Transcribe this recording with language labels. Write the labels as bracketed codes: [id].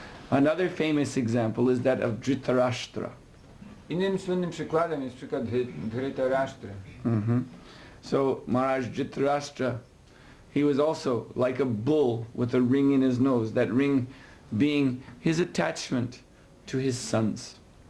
[en] Another famous example is that of Dhritarashtra. [pl] Innym słynnym przykładem jest przykład Dhritarashtra. [en] So Maharaj Dhritarashtra, he was also like a bull with a ring in his nose, that ring being his attachment to his sons.